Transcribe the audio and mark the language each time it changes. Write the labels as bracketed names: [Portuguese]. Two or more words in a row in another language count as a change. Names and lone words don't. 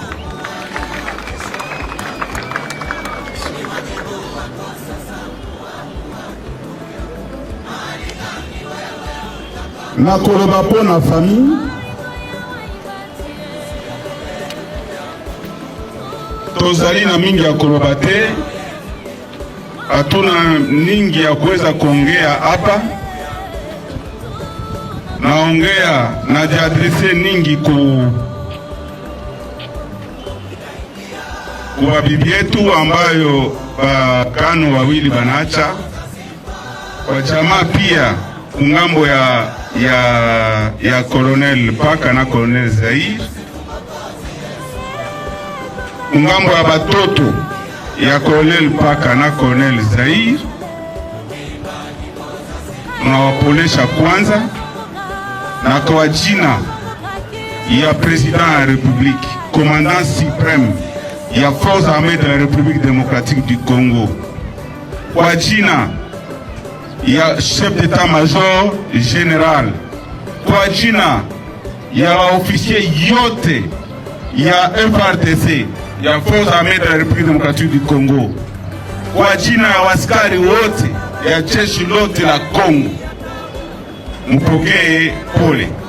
[Lingala] Na koloba po na famille, tozali na mingi ya koloba te, [Swahili] hatuna ningi ya kuweza kuongea hapa. Naongea na jiadrese ningi kwa bibi yetu ambayo bakano wawili banacha, kwa jamaa pia kungambo ya Colonel Paka na Colonel Zaire, kungambo ya batoto ya Colonel Paka na Colonel Zaire. Tunawapolesha kwanza, na kwa jina ya President ya Republique, [French] Commandant Supreme [Swahili] ya Forces [French] Armées de la République démocratique du Congo, [Swahili] kwa jina ya [French] chef d'état-major général, [Swahili] kwa jina ya officier yote ya FARDC ya [French] Forces Armées de la République démocratique du Congo, [Swahili] kwa jina ya waskari wote ya jeshi lote la Congo, mpokee pole.